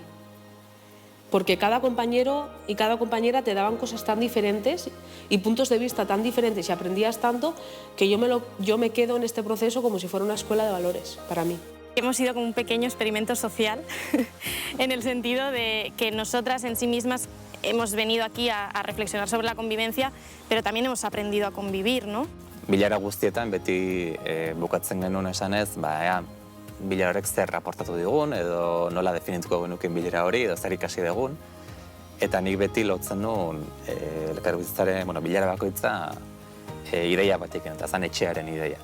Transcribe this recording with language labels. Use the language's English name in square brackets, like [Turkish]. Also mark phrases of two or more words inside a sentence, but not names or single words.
[Spanish] Porque cada compañero y cada compañera te daban cosas tan diferentes y puntos de vista tan diferentes y aprendías tanto que yo me quedo en este proceso como si fuera una escuela de valores para mí. Hemos sido como un pequeño experimento social en el sentido de que nosotras en sí mismas hemos venido aquí a reflexionar sobre la convivencia, pero también hemos aprendido a convivir, ¿no? [Basque] Bilara guztietan beti bukatzen genuen esanez, bilara horrek zer raportatu digun, edo nola definituko genuken bilera hori, edo zer ikasi dugun. Eta nik beti lotzen nuen elkarbizitzaren, bilara bakoitza ideia batekin, eta zan etxearen ideia.